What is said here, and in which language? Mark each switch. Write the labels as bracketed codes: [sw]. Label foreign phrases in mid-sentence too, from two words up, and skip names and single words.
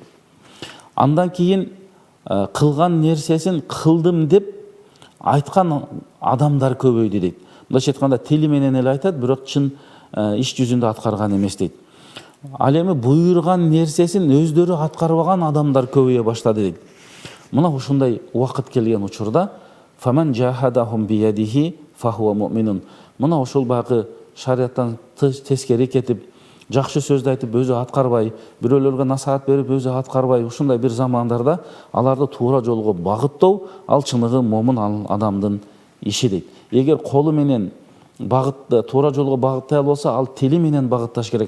[ky] Андан кийин кылган нерсесин кылдым деп айткан адамдар көбөйдү дейт. Мындайча айтканда тили менен эле айтат, бирок чын иш жүзүндө аткарган эмес дейт. Ал эми буйрган нерсесин өздөрү аткарбаган адамдар көбөйө баштады дейт. Мына ушундай убакыт келген учурда [ar] "فمن جاهدهم بيده فهو مؤمن". [ky] Мына ошол багы шарияттан тескери кетип, жакшы сөздү айтып өзү аткарбай, бирөөлөргө насаат берип өзү аткарбай, ушундай бир замандарда аларды туура жолго багыттоо ал чыныгы момун адамдын иши дейт. Эгер колу менен багытты туура жолго багыттай албаса, ал тили менен багытташ керек.